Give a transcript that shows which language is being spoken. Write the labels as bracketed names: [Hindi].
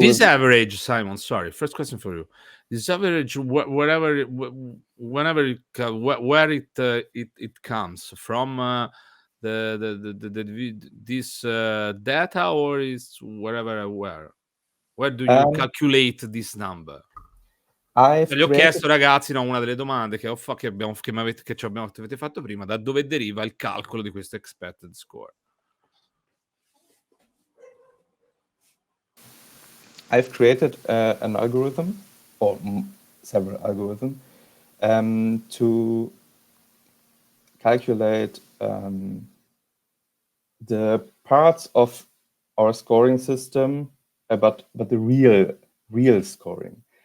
[English] this average, Simon, sorry, first question for you. This average, wherever it comes from, this data, or is where do you calculate this number? [Italian] Gli ho chiesto, ragazzi, una delle domande che avete fatto prima, da dove deriva il calcolo di questo expected score? [English] I've created an algorithm, or several algorithms, to calculate the parts of our scoring system, but the real scoring.